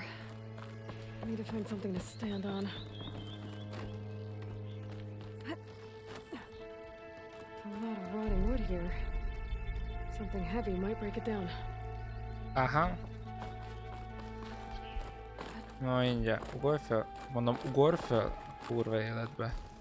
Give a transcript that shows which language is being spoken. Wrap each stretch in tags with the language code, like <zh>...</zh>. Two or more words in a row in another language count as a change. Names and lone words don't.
<en>I need to find something to stand on. A lot of rotting wood here. Something heavy might break it down.</en> <hu>Aha. Na mindjárt, ugorj fel. Mondom, ugorj fel. Kurva életbe.</hu>